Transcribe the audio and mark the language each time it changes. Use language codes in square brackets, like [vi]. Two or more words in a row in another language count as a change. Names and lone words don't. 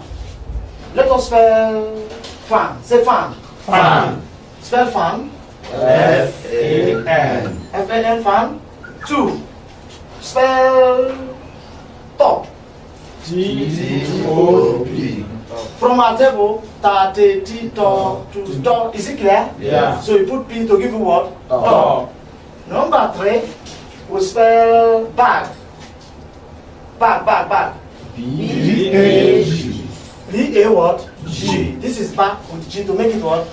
[en] Let us spell fan. Say fan. Fan. Spell fan. F-A-N. F-A-N fan. Two. Spell top. T-O-P. From our table, ta, te, ti, to, to, to. Is it clear? Yeah. So you put P to give you what? Top. Number three, we spell bag. Bag, bag, bag. B-A-G. B-A what? G. This is back with G to make it what?